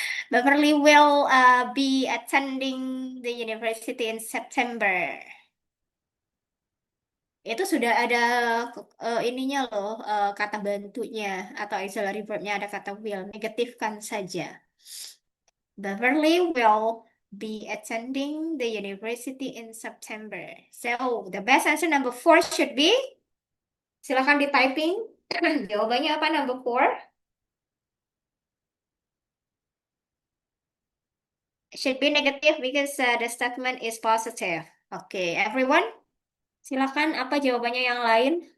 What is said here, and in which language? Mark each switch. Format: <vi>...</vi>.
<en>Beverly will be attending the university in September.</en> <id>Itu sudah ada ininya loh, kata bantunya atau auxiliary verbnya ada kata will. Negatifkan saja.</id> <en>Beverly will be attending the university in September. So, the best answer number four should be,</en> <id>silakan di typing. Jawabannya apa</id> <en>number four? Should be negative because the statement is positive. Okay, everyone?</en> <id>Silakan, apa jawabannya yang lain?</id>